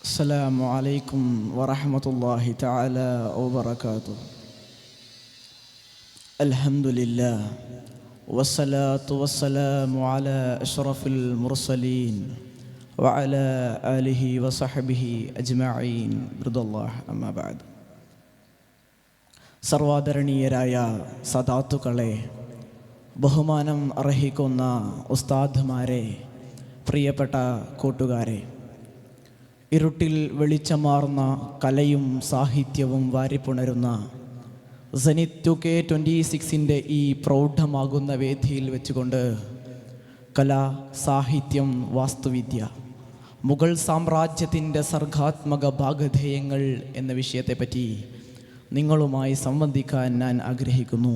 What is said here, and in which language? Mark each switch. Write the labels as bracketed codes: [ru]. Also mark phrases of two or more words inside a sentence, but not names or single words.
[ar] السلام عليكم ورحمة الله تعالى وبركاته. الحمد لله والصلاة والسلام على أشرف المرسلين وعلى آله وصحبه أجمعين رضي الله أما بعد. [ml] സർവാദരണീയരായ സദാത്തുക്കളെ, ബഹുമാനം അർഹിക്കുന്ന ഉസ്താദ്മാരെ, പ്രിയപ്പെട്ട കൂട്ടുകാരെ, ഇരുട്ടിൽ വെളിച്ചമാർന്ന കലയും സാഹിത്യവും വാരിപ്പുണരുന്ന സനിത് 2K26 ഈ പ്രൗഢമാകുന്ന വേദിയിൽ വെച്ചുകൊണ്ട് കല, സാഹിത്യം, വാസ്തുവിദ്യ, മുഗൾ സാമ്രാജ്യത്തിൻ്റെ സർഗാത്മക ഭാഗധേയങ്ങൾ എന്ന വിഷയത്തെപ്പറ്റി നിങ്ങളുമായി സംവദിക്കാൻ ഞാൻ ആഗ്രഹിക്കുന്നു.